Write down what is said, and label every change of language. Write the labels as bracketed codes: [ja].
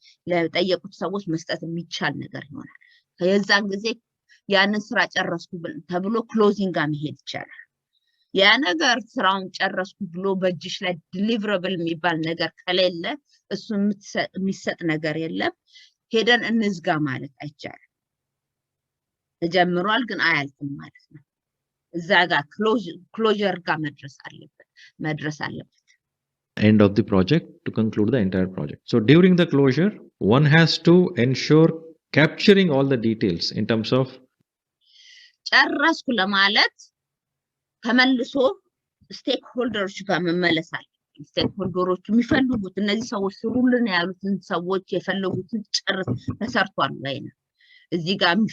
[am] ለጠየቁት ሰዎች መስጠት የሚቻል ነገር ይሆናል ከዛን ጊዜ ያንን ስራ ጨረስኩ ተብሎ ክሎዚንግ ጋር መሄድ ይቻላል ያ ነገር ስራውን ጨረስኩ ብሎ በእጅሽ ላይ ዲሊቨረብል የሚባል ነገር ከሌለ እሱ የሚሰጥ ነገር የለም ሄደን እንዝጋ ማለት አይቻልም ተጀምሯል ግን አያልቅም ማለት ነው እዛ ጋር ክሎዥር ጋር መድረስ አለበት [en] end of the project to conclude the entire project. So during the closure, one has to ensure capturing all the details in terms of [am] ጨረስኩ ለማለት ተመልሶ ስቴክሆልደሮች ጋር መመለስ አለ ስቴክሆልደሮች የሚፈልጉት እነዚህ ሰዎች ስሩልን ያሉትን ሰዎች የፈለጉትን ጨርስ ተሰርቷል ወይ ነው እዚህ ጋር